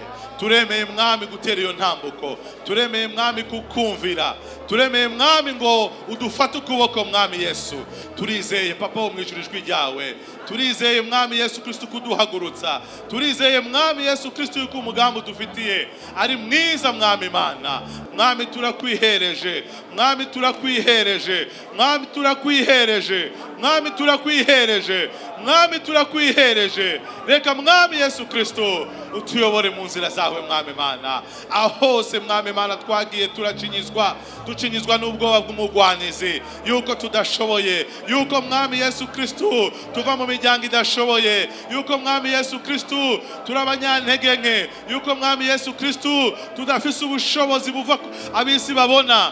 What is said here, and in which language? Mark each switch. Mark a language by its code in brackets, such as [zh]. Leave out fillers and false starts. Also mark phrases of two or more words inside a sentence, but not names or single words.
[rn] Turemeye mwami gutera iyo ntambuko, turemeye mwami kukumvira, turemeye mwami ngo udufate ukuboko mwami Yesu. Turizeye papa wo mu ijuru ijwi ryawe, turizeye mwami Yesu Kristo kuduhagurutsa, turizeye mwami Yesu Kristo yuko umugambi dufitiye ari mwiza mwami Imana. Mwami turakwihereje, mwami turakwihereje, mwami turakwihereje, mwami turakwihereje, mwami turakwihereje. Reka mwami Yesu Kristo utuyobore mu nzira zawe mwami Imana. Aho hose mwami Imana twagiye tucinyizwa n'ubwoba bw'umugwanizi yuko tudashoboye, yuko mwami Yesu Kristo tuva mu miryango idashoboye, yuko mwami Yesu Kristo turabanyantege nke, yuko mwami Yesu Kristo tudafise ubushobozi buva abisi babona.